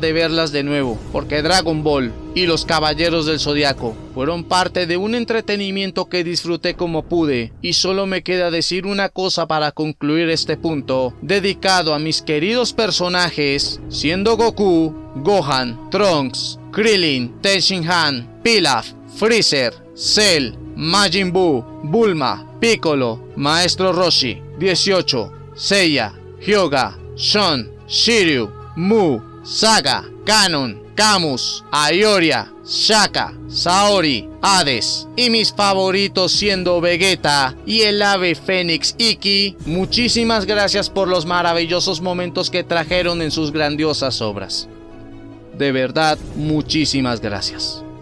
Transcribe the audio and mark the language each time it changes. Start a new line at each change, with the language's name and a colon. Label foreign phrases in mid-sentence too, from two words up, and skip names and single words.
Spanish: de verlas de nuevo, porque Dragon Ball y los Caballeros del Zodiaco fueron parte de un entretenimiento que disfruté como pude, y solo me queda decir una cosa para concluir este punto, dedicado a mis queridos personajes, siendo Goku, Gohan, Trunks, Krillin, Tenshinhan, Pilaf, Freezer, Cell, Majin Buu, Bulma, Piccolo, Maestro Roshi, 18, Seiya, Hyuga, Shun, Shiryu, Mu, Saga, Kanon, Camus, Aioria, Shaka, Saori, Hades y mis favoritos siendo Vegeta y el ave fénix Ikki. Muchísimas gracias por los maravillosos momentos que trajeron en sus grandiosas obras. De verdad, muchísimas gracias.